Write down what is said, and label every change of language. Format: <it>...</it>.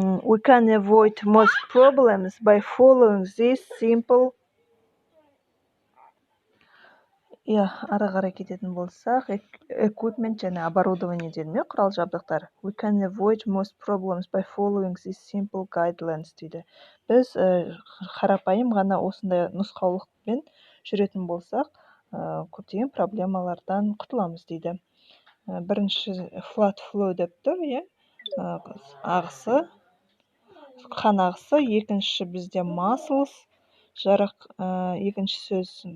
<en>We can avoid most problems by following this simple.</en> <kk>Ары қарай кететін болсақ, equipment және оборудование деді, құрал жабдықтар.</kk> <en>We can avoid most problems by following this simple guidelines</en> <kk>дейді. Біз қарапайым ғана осындай нұсқаулықпен жүретін болсақ, көптеген проблемалардан құтыламыз дейді. Бірінші flat flow деп тұр, ағысы, қан ағысы, екінші бізде muscles, екінші сөз</kk>